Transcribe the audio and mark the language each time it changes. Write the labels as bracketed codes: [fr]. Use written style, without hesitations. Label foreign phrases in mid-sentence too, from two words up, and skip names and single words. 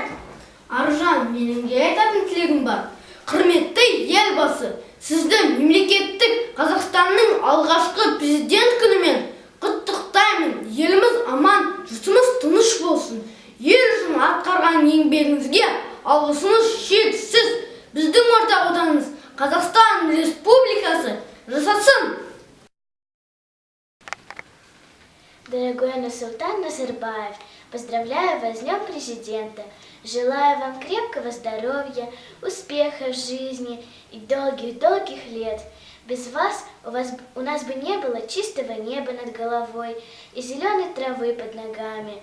[kk] Аружан, менің де айтатын тілегім бар. Құрметті елбасы, сізді мемлекеттік Қазақстанның алғашқы президент күнімен құттықтаймын. Еліміз аман, жұртымыз тыныш болсын. Ел үшін атқарған еңбегіңізге алғысымыз шексіз. Біздің ортақ отанымыз Қазақстан Республикасы жасасын. [ru] Дорогой Нурсултан Назарбаев, поздравляю вас с Днем Президента. Желаю вам крепкого здоровья, успеха в жизни и долгих-долгих лет. Без вас у нас бы не было чистого неба над головой и зеленой травы под ногами.